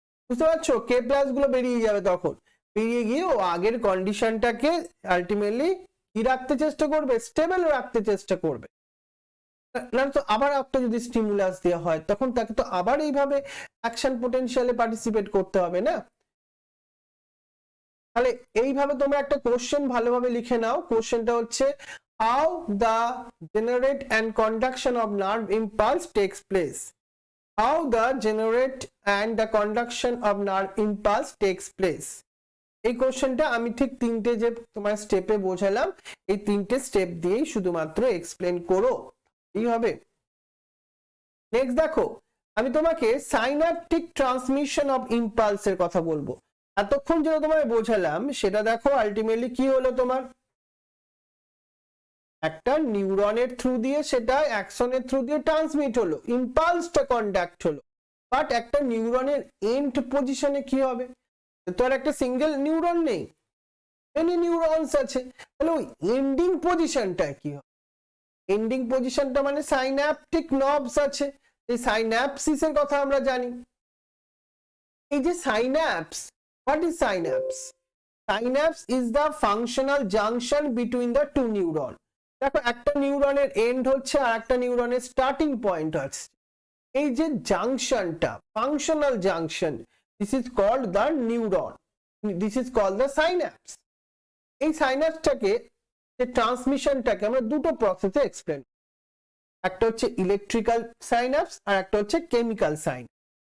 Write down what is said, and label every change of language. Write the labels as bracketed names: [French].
[Bangla] বুঝতে পারছো? K plus গুলো বেরিয়ে যাবে, তখন বেরিয়ে গিয়ে ও আগের কন্ডিশনটাকে আলটিমেটলি কি রাখতে চেষ্টা করবে, স্টেবল রাখতে চেষ্টা করবে। না তো আবার একটা যদি স্টিমুলাস দেওয়া হয় তখন তাকে তো আবার এইভাবে অ্যাকশন পোটেনশিয়ালে পার্টিসিপেট করতে হবে না। তাহলে এইভাবে তোমরা একটা কোশ্চেন ভালোভাবে লিখে নাও। কোশ্চেনটা হচ্ছে [English] how the generate and conduction of nerve impulse takes place. How the generate and the conduction of nerve impulse takes place. [Bangla] এই কোশ্চেনটা আমি ঠিক তিনটে যে তোমার স্টেপে বোঝালাম, এই তিনটে স্টেপ দিয়েই শুধুমাত্র এক্সপ্লেন করো, এই হবে। নেক্সট দেখো, আমি তোমাকে সাইন্যাপটিক ট্রান্সমিশন অফ ইম্পালসের কথা বলবো। এতক্ষণ যেটা তোমায় বোঝালাম সেটা দেখো আলটিমেটলি কি হলো, তোমার একটা নিউরনের থ্রু দিয়ে সেটা অ্যাকশনের থ্রু দিয়ে ট্রান্সমিট হলো, ইম্পালসটা কন্ডাক্ট হলো। বাট একটা নিউরনের এন্ড পজিশনে কি হবে, তো আর একটা সিঙ্গেল নিউরন নেই, মেনি নিউরনস আছে, তাহলে ওই এন্ডিং পজিশনটা কি হবে? এন্ডিং পজিশনটা মানে সাইন্যাপটিক নবস আছে, এই সাইন্যাপসিসের কথা আমরা জানি। এই যে synapse, [English] What is synapse? Synapse is the functional junction between the two neuron. [Bangla] দেখো একটা নিউরনের এন্ড হচ্ছে আর একটা নিউরনের স্টার্টিং পয়েন্ট আছে, এই যে জাংশনটা functional junction, [English] This is called the neuron, this is called the synapse. [Bangla] এই সাইন্যাপসটাকে, যে ট্রান্সমিশনটাকে আমরা দুটো প্রসেসে এক্সপ্লেন, একটা হচ্ছে ইলেকট্রিক্যাল সাইন্যাপস আর একটা হচ্ছে কেমিক্যাল সাইন্যাপস।